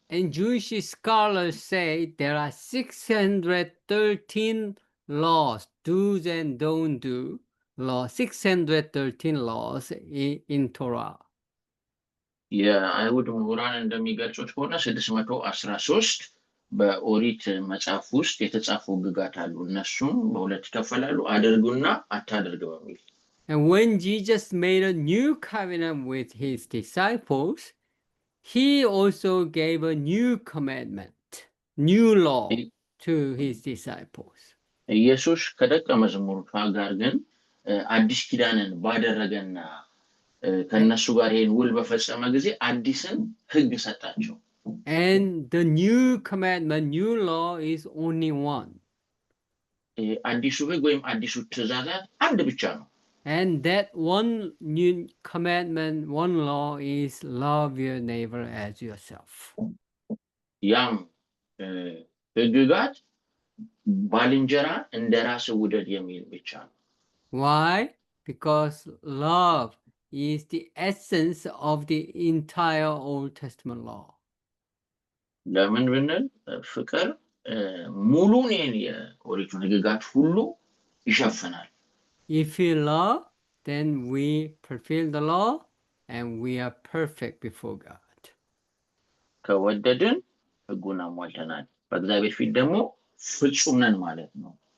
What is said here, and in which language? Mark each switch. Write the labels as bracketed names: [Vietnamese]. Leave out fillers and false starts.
[English] And Jewish scholars say there are 613 laws, do's and don't do law, 613 laws in Torah. [Amharic] የአይሁድ ምሁራን እንደሚገልጹት ከሆነ 613 በኦሪት መጽሐፍ ውስጥ የተጻፉ ህግጋት አሉ። እነሱም በሁለት ይከፈላሉ፣ አድርጉና አታድርጉ በሚል. [English] And when Jesus made a new covenant with his disciples, he also gave a new commandment, new law to his disciples. [Amharic] ኢየሱስ ከደቀ መዛሙርቱ ጋር ግን አዲስ ኪዳንን ባደረገና ከነሱ ጋር ይሄን ውል በፈጸመ ጊዜ አዲስን ህግ ሰጣቸው። [English] And the new commandment, new law is only one. [Amharic] አዲሱ ህግ ወይም አዲሱ ትእዛዛት አንድ ብቻ ነው። [English] And that one new commandment, one law is love your neighbor as yourself. [Amharic] ያም ህግጋት ባልንጀራ እንደራስ ውደድ የሚል ብቻ ነው። [English] Why? Because love is the essence of the entire Old Testament law. [Amharic] ለምን ብንል ፍቅር ሙሉን የኦሪቱን ህግጋት ሁሉ ይሸፍናል። [English] If we love, then we fulfill the law and we are perfect before God. [Amharic] ከወደድን ህጉን አሟልተናል፣ በእግዚአብሔር ፊት ደግሞ ፍጹም ነን ማለት ነው።